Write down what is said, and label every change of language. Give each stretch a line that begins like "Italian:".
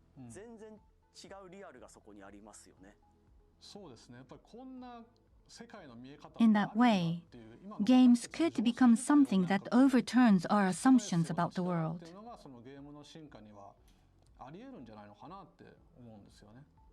Japanese: 全然違うリアルがそこにありますよね。そうですね。やっぱりこんな世界の見え方。
English: In that way, games could become something that overturns our assumptions about the world.
Japanese: っていうのがそのゲームの進化にはあり得るんじゃないのかなって思うんですよね。